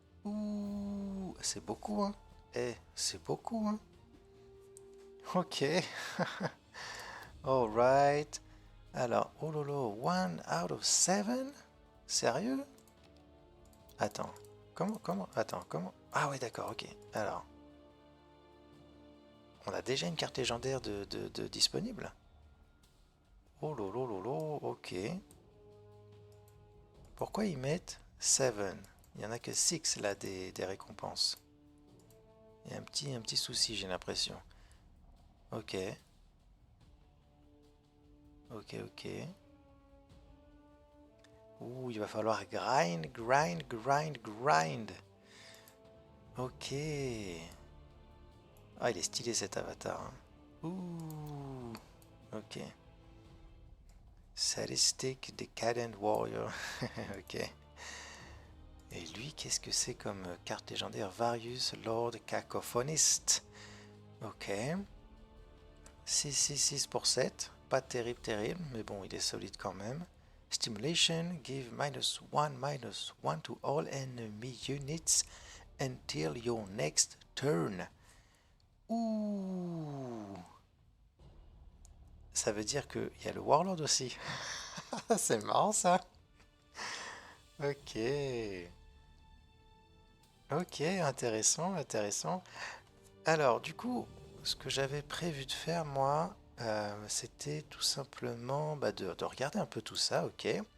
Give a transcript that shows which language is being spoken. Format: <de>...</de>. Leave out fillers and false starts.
<fr>Ouh, c'est beaucoup, hein. Eh, c'est beaucoup, hein. Ok.</fr> <en>Alright.</en> <fr>Alors, oh lolo,</fr> <en>1 out of 7?</en> <fr>Sérieux? Attends, attends, comment? Ah ouais, d'accord, ok. Alors, on a déjà une carte légendaire de disponible? Oh lolo, lolo, ok. Pourquoi ils mettent 7? Il n'y en a que 6 là des récompenses. Il y a un petit souci, j'ai l'impression. Ok, ok, ok. Ouh, il va falloir grind, grind, grind, grind. Ok. Ah, il est stylé cet avatar, hein. Ouh, ok. Sadistic Decadent Warrior. Ok. Et lui, qu'est-ce que c'est comme carte légendaire? Various Lord Cacophonist. Ok. 6 6 6 pour 7. pas terrible, terrible, mais bon, il est solide quand même.</fr> <en>Stimulation, give -1 to all enemy units until your next turn. Ouh!</en> <fr>Ça veut dire qu'il y a le Warlord aussi. C'est marrant ça. Ok. Ok, intéressant, intéressant. Alors, du coup, ce que j'avais prévu de faire, moi, c'était tout simplement de regarder un peu tout ça, ok.</fr>